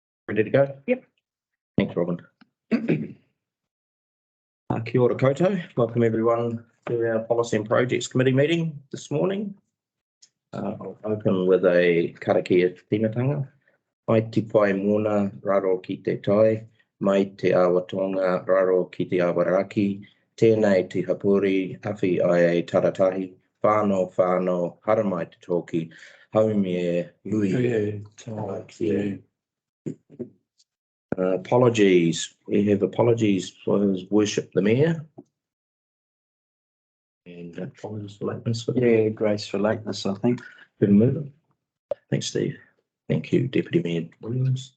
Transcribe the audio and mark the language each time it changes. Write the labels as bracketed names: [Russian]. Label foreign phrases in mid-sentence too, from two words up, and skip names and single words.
[English] Ready to go? Yep. Thanks, Robin. [Māori] Kia ora koutou. [English] Welcome everyone to our Policy and Projects Committee meeting this morning. I'll open with a [Māori] Karakia Timatanga. Mai te pai mona raro ki te tai, mai te awa tonga raro ki te awa raki, tēnei te hapuri, awhi ai e taratahi, whānau, haramai te toki, haumi e hui. [English] Apologies. We have apologies for His Worship the Mayor. And apologies for lateness. Yeah, grace for lateness, I think. Good move. Thanks, Steve. Thank you, Deputy Mayor Williams.